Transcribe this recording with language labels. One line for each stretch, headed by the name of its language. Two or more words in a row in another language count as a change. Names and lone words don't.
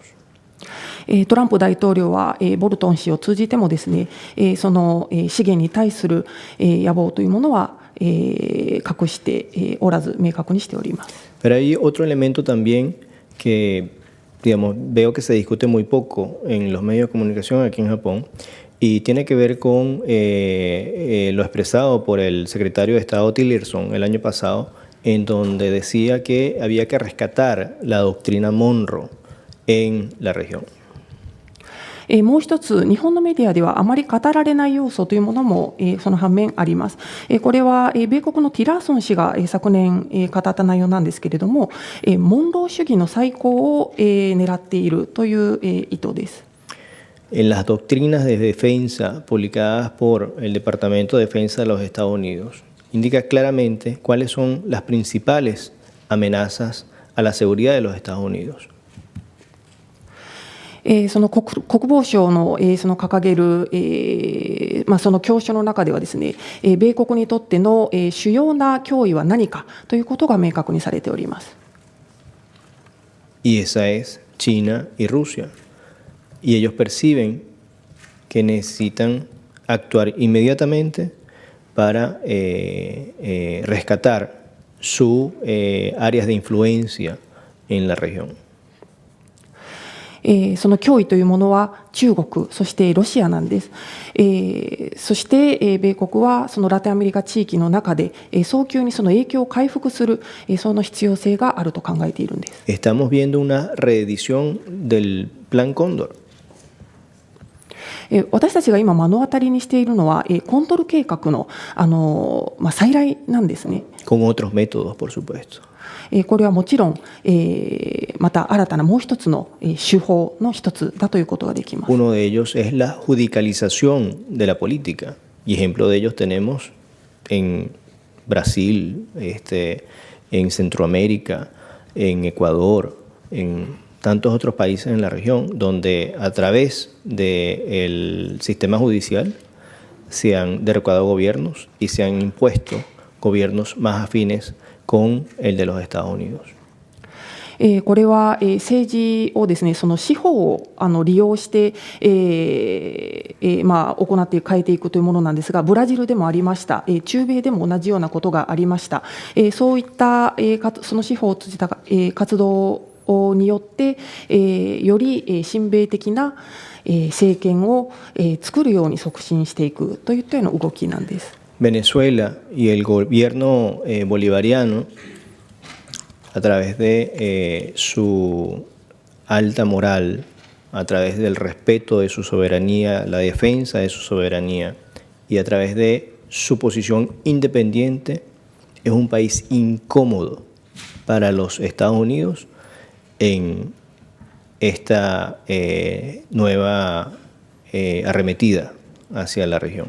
Japanese: トランプ大統領はボルトン氏を通じてもですね、その資源に対する野望というものは隠しておらず明確にしております。
Spanish: Pero hay otro elemento también que, digamos, veo que se discute muy poco en los medios de comunicación aquí en Japón y tiene que ver con lo expresado por el secretario de Estado Tillerson el año pasado, en donde decía que había que rescatar la doctrina Monroe en la región.
Japanese: もう一つ、日本のメディアではあまり語られない要素というものもその反面あります。これは米国のティラーソン氏が昨年語った内容なんですけれども、モンロー主義の再興を狙っているという意図です。
Spanish: En las doctrinas de defensa publicadas por el Departamento de Defensa de los Estados Unidos, indica claramente cuáles son las principales amenazas a la seguridad de los Estados Unidos.
Japanese: その国防省のその掲げるその教書の中ではですね、米国にとっての主要な脅威は何かということが明確にされております。
Spanish: Y esa es China y Rusia. Y ellos perciben que necesitan actuar inmediatamente para rescatar sus áreas de influencia en la región.
Japanese: その脅威というものは中国、そしてロシアなんです。そして米国はそのラテンアメリカ地域の中で早急にその影響を回復するその必要性があると考えているんです。
Spanish: Estamos viendo una reedición del Plan Cóndor.
Japanese: 私たちが今目の当たりにしているのはコントル計画の再来なんですね。
Spanish: Con otros métodos, por supuesto.
Japanese: これはもちろん、また新たなもう一つの手法の一つだということができます。
Spanish: Uno de ellos es la judicialización de la política. Y ejemplo de ellos tenemos en Brasil, en Centroamérica, en Ecuador, en tantos otros países en la región, donde a través del sistema judicial se han derrocado gobiernos y se han impuesto gobiernos más afines con el de los Estados Unidos.
Japanese: これは政治をですね、その司法を利用して行って変えていくというものなんですが、ブラジルでもありました、中米でも同じようなことがありました。そういったその司法を通じた活動によってより親米的な政権を作るように促進していくといったような動きなんです。
Spanish: Venezuela y el gobierno bolivariano, a través de su alta moral, a través del respeto de su soberanía, la defensa de su soberanía y a través de su posición independiente, es un país incómodo para los Estados Unidos en esta nueva arremetida hacia la región.